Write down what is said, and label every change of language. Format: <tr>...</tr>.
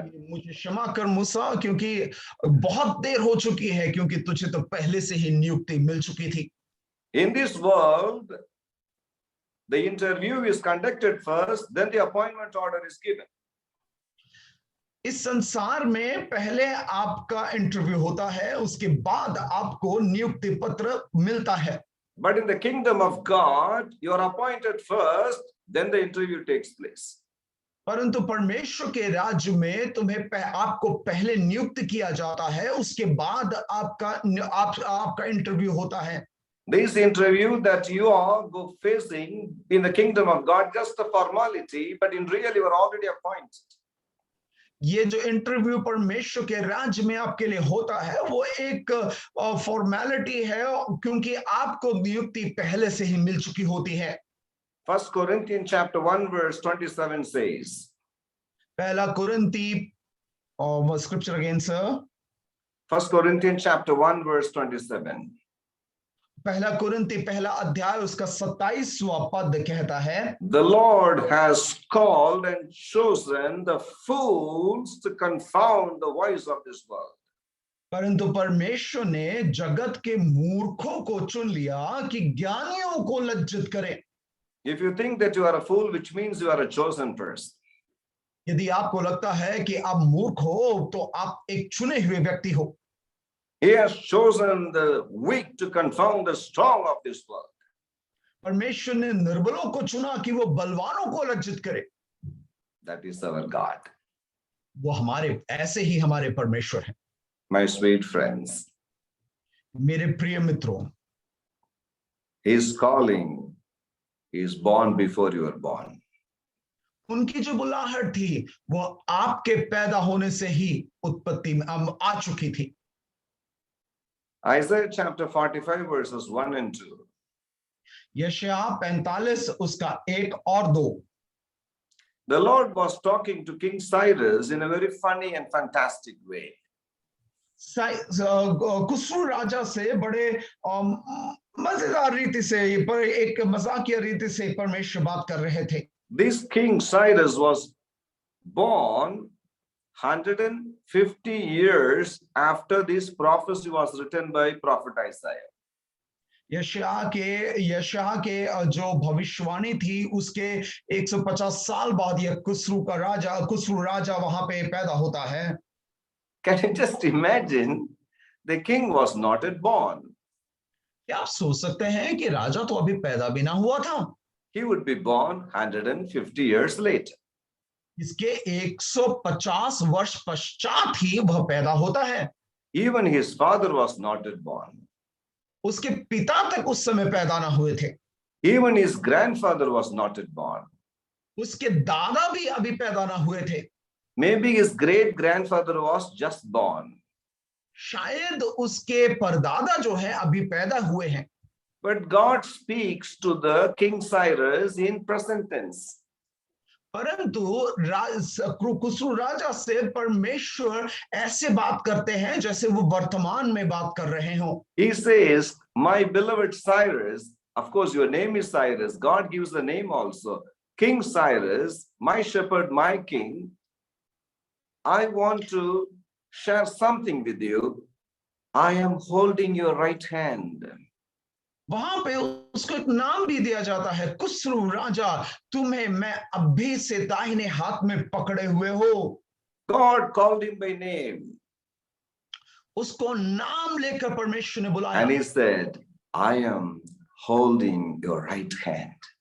<hi>मुझे क्षमा कर मूसा, क्योंकि बहुत देर हो चुकी है, क्योंकि तुझे तो पहले से ही नियुक्ति मिल चुकी थी।</hi> <en>In this world, the interview is conducted first, then the appointment order is given.</en> <hi>इस संसार में पहले आपका इंटरव्यू होता है, उसके बाद आपको नियुक्ति पत्र मिलता है।</hi> <en>But in the kingdom of God, you are appointed first, then the interview takes place.</en> <hi>परंतु परमेश्वर के राज्य में आपको पहले नियुक्त किया जाता है, उसके बाद आपका इंटरव्यू होता है।</hi> <en>This interview that you are facing in the kingdom of God, just a formality, but in real you are already appointed.</en> <hi>ये जो इंटरव्यू परमेश्वर के राज्य में आपके लिए होता है, वो एक फॉर्मेलिटी है, क्योंकि आपको नियुक्ति पहले से ही मिल चुकी होती है।</hi> <en>1 Corinthians chapter 1 verse 27 says.</en> <hi>पहला कुरिन्ती,</hi> <en>scripture again, sir. 1 Corinthians chapter 1 verse 27.</en> <hi>पहला कुरिन्ती पहला अध्याय उसका 27वां पद कहता है,</hi> <en>the Lord has called and chosen the fools to confound the voice of this world.</en> <hi>परंतु परमेश्वर ने जगत के मूर्खों को चुन लिया कि ज्ञानियों को लज्जित करें।</hi> <en>If you think that you are a fool, which means you are a chosen person.</en> <hi>यदि आपको लगता है कि आप मूर्ख हो तो आप एक चुने हुए व्यक्ति हो।</hi> <en>He has chosen the weak to confound the strong of this world.</en> <hi>परमेश्वर ने निर्बलों को चुना कि वो बलवानों को लज्जित करे।</hi> <en>That is our God.</en> <hi>वो हमारे ऐसे ही हमारे परमेश्वर हैं।</hi> <en>My sweet friends,</en> <hi>मेरे प्रिय मित्रों,</hi> <en>His calling is born before you were born.</en> <hi>उनकी जो बुलाहट थी वो आपके पैदा होने से ही उत्पत्ति में आ चुकी थी।</hi> <en>Isaiah chapter 45 verses 1 and 2.</en> <hi>यशायाह 45 उसका 1 और 2।</hi> <en>The Lord was talking to King Cyrus in a very funny and fantastic way.</en> <hi>कुस्रू राजा से बड़े मजेदार रीति से, पर एक मजाकिया रीति से परमेश्वर बात कर रहे थे।</hi> <en>This King Cyrus was born 150 years after this prophecy was written by prophet Isaiah.</en> <hi>यशायाह के जो भविष्यवाणी थी उसके 150 साल बाद यह कुस्रू राजा वहां पे पैदा होता है।</hi> <en>Can you just imagine? The king was not yet born.</en> <hi>क्या आप सोच सकते हैं कि राजा तो अभी पैदा भी ना हुआ था?</hi> <en>He would be born 150 years later.</en> <hi>इसके 150 वर्ष पश्चात ही वह पैदा होता है।</hi> <en>Even his father was not yet born.</en> <hi>उसके पिता तक उस समय पैदा ना हुए थे।</hi> <en>Even his grandfather was not yet born.</en> <hi>उसके दादा भी अभी पैदा ना हुए थे।</hi> <en>Maybe his great grandfather was just born.</en> <hi>शायद उसके परदादा जो है अभी पैदा हुए हैं।</hi> <en>But God speaks to the King Cyrus in present tense.</en> <hi>परंतु कुस्रू राजा से परमेश्वर ऐसे बात करते हैं जैसे वो वर्तमान में बात कर रहे हो।</hi> <en>He says, my beloved Cyrus, of course your name is Cyrus, God gives the name also. King Cyrus, my shepherd, my king, I want to share something with you. I am holding your right hand.</en> <hi>वहां पे उसको एक नाम भी दिया जाता है, कुस्रू राजा, तुम्हें मैं अभी से दाहिने हाथ में पकड़े हुए हो।</hi> <en>God called him by name.</en> <hi>उसको नाम लेकर परमेश्वर ने बुलाया।</hi> <en>And he said, I am holding your right hand.</en>